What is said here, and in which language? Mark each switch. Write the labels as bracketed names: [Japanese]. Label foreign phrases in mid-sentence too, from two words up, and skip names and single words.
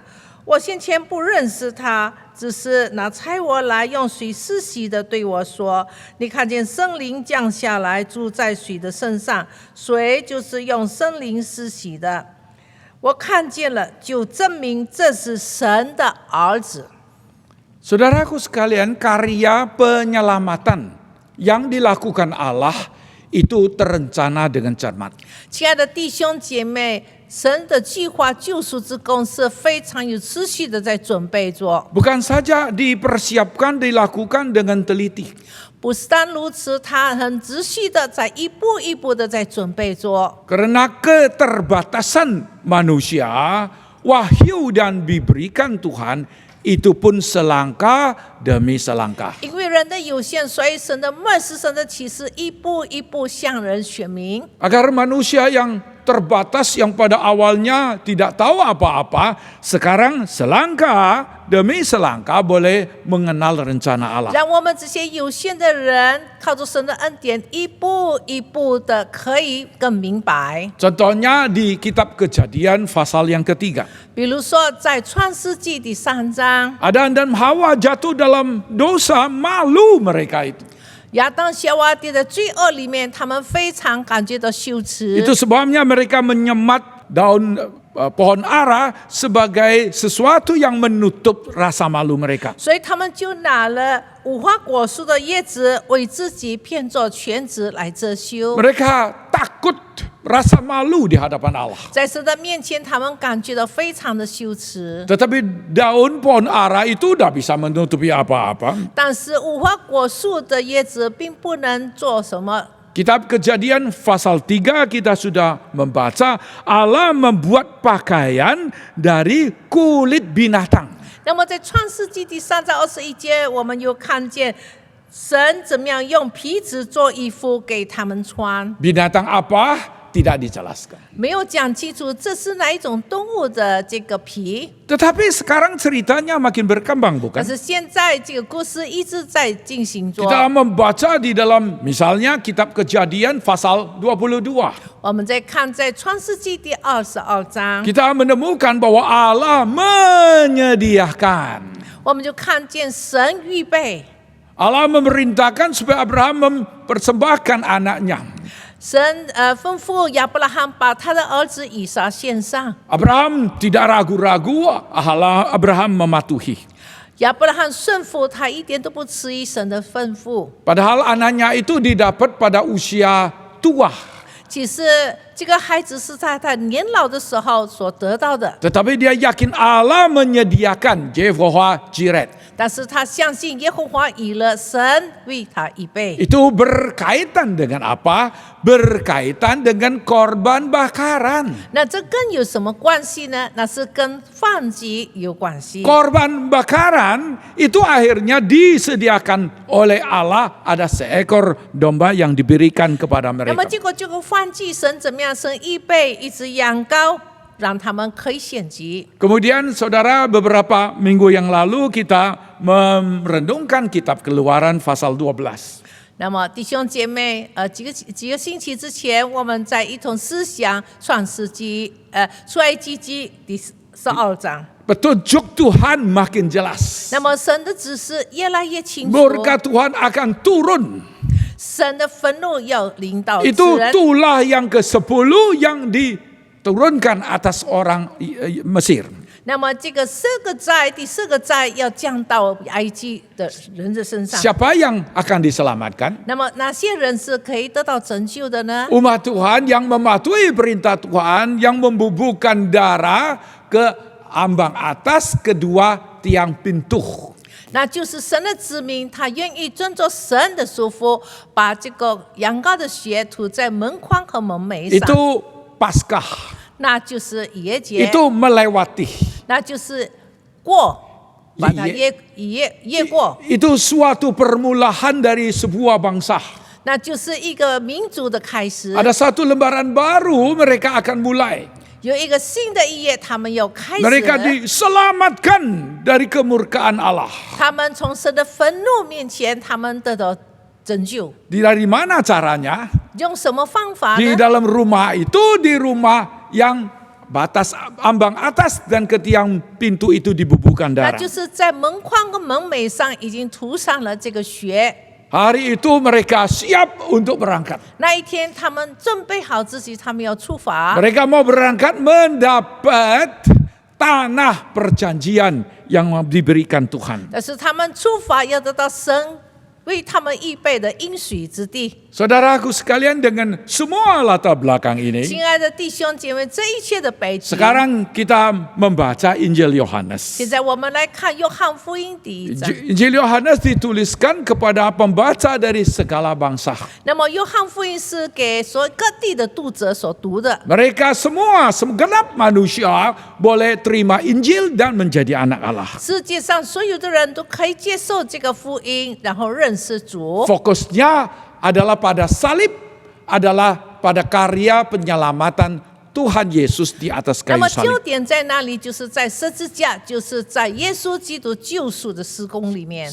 [Chinese] 我先前不认识他，只是那差我来用水施洗的对我说：你看见圣灵降下来，住在水的身上，水就是用圣灵施洗的。” 我看见了，就证明这是神的儿子。 [Indonesian] Saudaraku sekalian, karya penyelamatan yang dilakukan Allah itu terencana dengan cermat. [Chinese] 亲爱的弟兄姐妹，神的计划救赎之功是非常有持续的在准备着， [Indonesian] Bukan saja dipersiapkan, dilakukan dengan teliti. [Chinese] 不是单如此，他很仔细的在一步一步的在准备着。 [Indonesian] Karena keterbatasan manusia, wahyu dan diberikan Tuhan itu pun selangkah demi selangkah. [Chinese] 因为人的有限，所以神的默示、神的启示一步一步向人显明， [Indonesian] Agar manusia yang terbatas yang pada awalnya tidak tahu apa-apa, sekarang selangkah demi selangkah boleh mengenal rencana Allah. [Chinese] 让我们这些有限的人靠着神的恩典，一步一步的可以更明白。 [Indonesian] Contohnya di kitab Kejadian pasal yang ketiga. [Chinese] 比如说，在创世纪第3章， [Indonesian] Adam dan Hawa jatuh dalam dosa, malu mereka itu. [Chinese] 亚当夏娃跌的罪恶里面，他们非常感觉到羞耻。 [Indonesian] Itu sebabnya mereka menyemat daun pohon ara sebagai sesuatu yang menutup rasa malu mereka. [Chinese] 所以他们就拿了无花果树的叶子，为自己骗作全子来遮羞。 [Indonesian] Mereka takut rasa malu di hadapan Allah. [Chinese] 在神的面前，他们感觉到非常的羞耻。 [Indonesian] Tetapi daun pohon ara itu tidak bisa menutupi apa-apa. [Chinese] 但是无花果树的叶子并不能做什么。 [Indonesian] Kitab Kejadian pasal 3 kita sudah membaca Allah membuat pakaian dari kulit binatang. [Chinese] 那么在创世纪第3章21节，我们又看见神怎么样用皮子做衣服给他们穿。 [Indonesian] Binatang apa? Tidak dijelaskan. [Chinese] 没有讲清楚这是哪一种动物的这个皮， [Indonesian] Tetapi sekarang ceritanya makin berkembang, [Chinese] 但 [Indonesian] bukan? [Chinese] 是现在这个故事一直在进行着。 [Indonesian] Kita membaca di dalam misalnya kitab Kejadian pasal 22. [Chinese] 我们再看在创世纪第22章， [Indonesian] Kita menemukan bahwa Allah menyediakan. [Chinese] 我们就看见神预备， [Indonesian] Allah memerintahkan supaya Abraham mempersembahkan anaknya. [Chinese] 神吩咐亚伯拉罕把他的儿子以撒献上。 [Indonesian] Abraham tidak ragu-ragu, Abraham mematuhi. [Chinese] 亚伯拉罕顺服，他一点都不迟疑神的吩咐。 [Indonesian] Padahal anaknya itu didapat pada usia tua. [Chinese] 其实这个孩子是在他年老的时候所得到的， [Indonesian] Tetapi dia yakin Allah menyediakan Jehovah Jireh. [Chinese] 但是他相信耶和华以勒神为他预备。 [Indonesian] Itu berkaitan dengan apa? Berkaitan dengan korban bakaran. [Chinese] 那这跟有什么关系呢？那是跟燔祭有关系。 [Indonesian] Korban bakaran itu akhirnya disediakan oleh Allah, ada seekor domba yang diberikan kepada [Chinese] 那么 [Indonesian] mereka. [Chinese] 结果这个燔祭神怎么样？神预备一只羊羔，让他们可以献祭。 [Indonesian] Kemudian saudara, beberapa minggu yang lalu kita merenungkan kitab Keluaran pasal 12. [Chinese] 那么弟兄姐妹，几个星期之前，我们在一同思想出埃及记第12章。 [Indonesian] Petunjuk Tuhan makin jelas. [Chinese] 那么神的指示越来越清楚， [Indonesian] Murka Tuhan akan turun. [Chinese] 神的愤怒要临到世 [Indonesian] Itu [Chinese] 人。 [Indonesian] tulah yang ke-10 yang diturunkan atas orang Mesir. [Chinese] 那么这个第四个灾要降到埃及的人的身上。 [Indonesian] Siapa yang akan diselamatkan? [Chinese] 那么哪些人是可以得到拯救的呢？ [Indonesian] Umat Tuhan yang mematuhi perintah Tuhan, yang membubuhkan darah ke ambang atas kedua tiang pintu. [Chinese] 那就是神的子民，他愿意遵照神的嘱咐，把这个羊羔的血涂在门框和门楣上。 [Indonesian] Itu Paskah. [Chinese] 那就是逾越节， [Indonesian] Itu melewati. [Chinese] 那就是过，把它越过， [Indonesian] Itu suatu permulaan dari sebuah bangsa. [Chinese] 那就是一个民族的开始。 [Indonesian] Ada satu lembaran baru mereka akan mulai. [Chinese] 有一个新的一页，他们要开始。 [Indonesian] Mereka diselamatkan dari kemurkaan Allah. [Chinese] 他们从神的愤怒面前，他们得到拯救。 [Indonesian] Dari mana caranya? [Chinese] 用什么方法 [Indonesian] Di [Chinese] 呢？ [Indonesian] dalam rumah itu, di rumah yang batas ambang atas dan ke tiang pintu itu dibubuhkan [Chinese] 那 [Indonesian] darah. [Chinese] 就是在门框跟门楣上已经涂上了这个血。 [Indonesian] Hari itu mereka siap untuk berangkat. [Chinese] 那一天，他们准备好自己，他们要出发。 [Indonesian] Mereka mau berangkat mendapat tanah perjanjian yang diberikan Tuhan. [Chinese] 但是他们出发要得到神为他们预备的应许之地。 [Indonesian] Saudaraku sekalian, dengan semua latar belakang ini, [Chinese] 亲爱的弟兄姐妹，这一切的背景， [Indonesian] sekarang kita membaca Injil Yohanes. [Chinese] 现在我们来看约翰福音第1章。 [Indonesian] Injil Yohanes dituliskan kepada pembaca dari segala bangsa. [Chinese] 那么约翰福音是给所有各地的读者所读的。 [Indonesian] Mereka semua, segenap manusia boleh terima Injil dan menjadi anak Allah. [Chinese] 世界上所有的人都可以接受这个福音，然后认识主。 [Indonesian] Fokusnya adalah pada salib, adalah pada karya penyelamatan Tuhan Yesus di atas [Chinese] 那 [Indonesian] kayu [Chinese] 么焦 [Indonesian] salib. [Chinese] 点在哪里？就是在十字架，就是在耶稣基督救赎的施工里面。